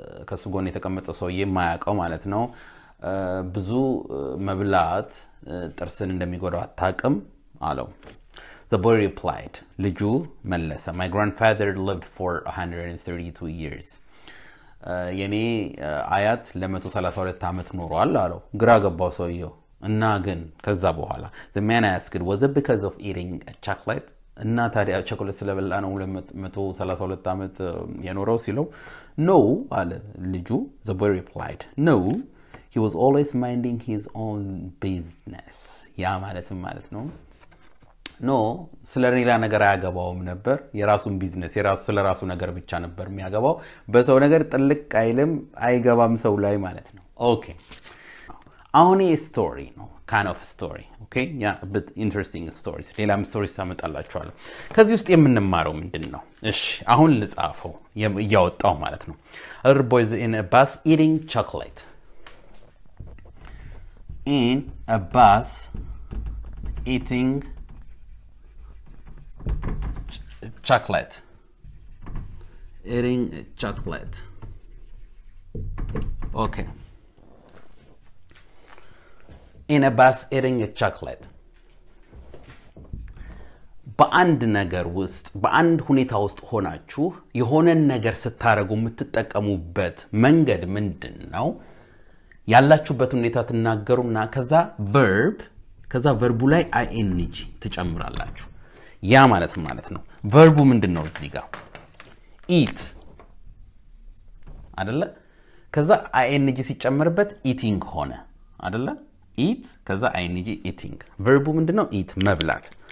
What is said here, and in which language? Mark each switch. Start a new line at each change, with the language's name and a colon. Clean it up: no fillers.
Amharic: ከሱ ጎን የተቀመጠው ሰውዬ ማያውቀው ማለት ነው ብዙ መብላት ጥርስን እንደሚጎዳው አታውቅም አለው።
English: The boy replied,
Amharic: ልጁ መለሰ,
English: my grandfather lived for 132 years.
Amharic: የኔ አያት ለ132 አመት ኖሯል አለው። ግራ ገባው ሰውየው እና ግን ከዛ በኋላ
English: the man asked, was it because of eating a chocolate?
Amharic: እና ታዲያ ቸኮሌት ስለበላ ነው 132 አመት የኖረው ሲለው
English: no
Amharic: አለ ልጁ።
English: The boy replied, no, he was always minding his own business.
Amharic: ያ ማለት ነው ኖ ስለሌላ ነገር አያገባውም ነበር። የራሱን ቢዝነስ ስለራሱ ነገር ብቻ ነበር የሚያገባው። በሰው ነገር ጥልቅ አይልም አይገባም ሰው ላይ ማለት ነው። ኦኬ አሁን ይሄ ስቶሪ ነው
English: kind of story. okay yeah, a bit interesting stories.
Amharic: ሌላም ስቶሪስ አመጣላችኋለሁ። ከዚህ ውስጥ የምንማረው ምንድነው? እሺ አሁን ልጻፈው ያወጣው ማለት ነው።
English: A little boy in a bus eating chocolate. In a bus eating chocolate. Eating chocolate. Okay. In a bus eating a chocolate.
Amharic: በአንድ ነገር ውስጥ በአንድ ሁኔታ ውስጥ ሆናችሁ የሆነን ነገር ስታረጉ የምትጠቀሙበት መንገድ ምንድነው? ያላችሁበት ሁኔታ ተናገሩና ከዛ verb ከዛ ቨርቡ ላይ ing ትጨምራላችሁ ያ ማለት ነው ቨርቡ ምንድነው እዚህ ጋር eat አይደለ ከዛ ing ሲጨመርበት eating ሆነ አይደለ eat ከዛ ing eating ቨርቡ ምንድነው eat መብላት